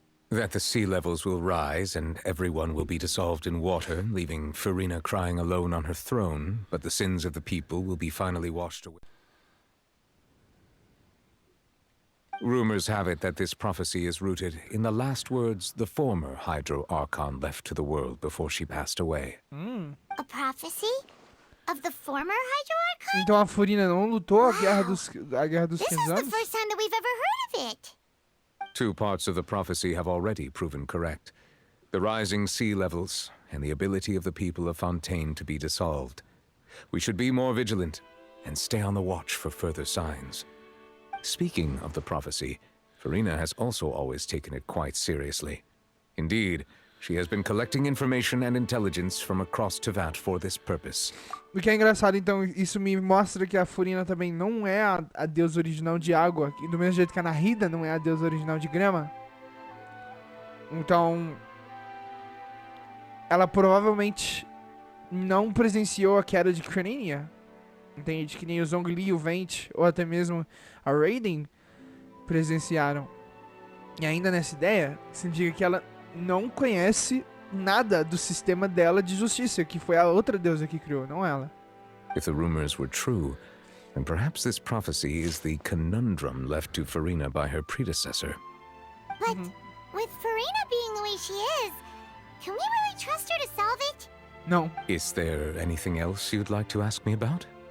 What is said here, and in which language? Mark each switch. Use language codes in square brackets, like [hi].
[en] That the sea levels will rise and everyone will be dissolved in water, leaving Farina crying alone on her throne, but the sins of the people will be finally washed away. Rumors have it that this prophecy is rooted in the last words the former Hydro Archon left to the world before she passed away. A prophecy? Of the former Hydro Archon? [pt] Então a Furina não lutou a Guerra dos [en] This [pt] 15 [en] is the [pt] anos? [en] first time that we've ever heard of it. Two parts of the prophecy have already proven correct. The rising sea levels and the ability of the people of Fontaine to be dissolved. We should be more vigilant and stay on the watch for further signs. Speaking of the prophecy, Farina has also always taken it quite seriously. Indeed, she has been collecting information and intelligence from across Tevat for this purpose. [pt] O que é engraçado, então, isso me mostra que a Furina também não é a deusa original de água, e do mesmo jeito que a Nahida não é a deusa original de grama. Então, ela provavelmente não presenciou a queda de Crania. Entende? Que nem o Zhongli, o Vent, ou até mesmo a Raiden presenciaram. E ainda nessa ideia, significa que ela não conhece nada do sistema dela de justiça, que foi a outra deusa que criou, não ela. [en] If the rumors were true, then perhaps this prophecy is the conundrum left to Farina by her predecessor. But with Farina being the way she is, can we really trust her to solve it? [pt] Não. [en] Is there anything else you'd like to ask me about?